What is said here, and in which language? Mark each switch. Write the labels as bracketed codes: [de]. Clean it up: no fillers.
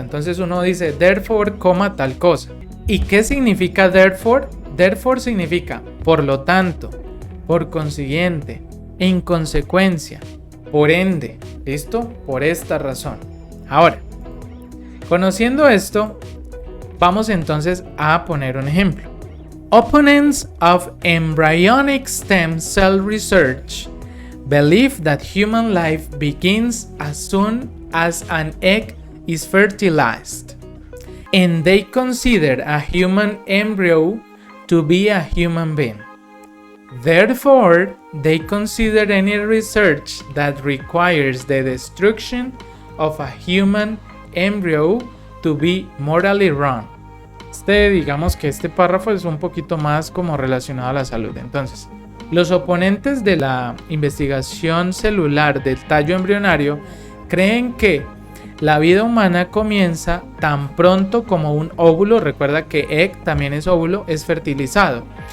[es] Entonces uno dice therefore, coma tal cosa. ¿Y qué significa therefore? Therefore significa por lo tanto, por consiguiente, en consecuencia, por ende, ¿listo? Por esta razón. Ahora, conociendo esto, vamos entonces a poner un ejemplo. [en] Opponents of embryonic stem cell research believe that human life begins as soon as an egg is fertilized, and they consider a human embryo to be a human being. Therefore, they consider any research that requires the destruction of a human embryo to be morally wrong. [es] Digamos que este párrafo es un poquito más como relacionado a la salud. Entonces, los oponentes de la investigación celular del tallo embrionario creen que la vida humana comienza tan pronto como un óvulo, recuerda que egg también es óvulo, es fertilizado.